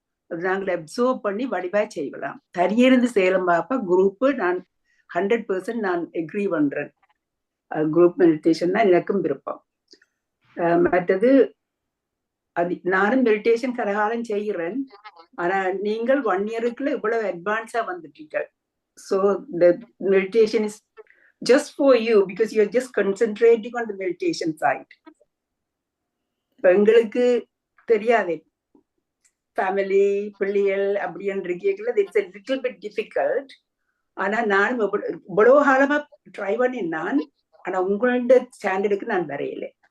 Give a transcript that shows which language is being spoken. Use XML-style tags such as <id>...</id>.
<ta>அது நாங்கள் அப்சர்வ் பண்ணி வடிவா செய்யலாம். தனியிருந்து செய்யலாம் பாப்பா. குரூப்பு நான் 100% நான் அக்ரி பண்றேன். குரூப் மெடிடேஷன் தான் எனக்கும் விருப்பம். மற்றது அது நானும் மெடிடேஷன் கரகாலம் செய்கிறேன். ஆனா நீங்கள் 1 இயருக்குள்ள இவ்வளவு அட்வான்ஸா வந்துட்டீங்க.</ta> <en>So the meditation is just for you because you are just concentrating on the meditation side.</en> <ta>எங்களுக்கு தெரியாது ஃபேமிலி பிள்ளைகள் அப்படின்னு இருக்கீங்களா,</ta> <en>It's a little bit difficult.</en> <ta>ஆனா நான் இவ்வளவு காலமா ட்ரை பண்ணினான். ஆனா உங்களோட ஸ்டாண்டர்டுக்கு நான் வரையலை.</ta>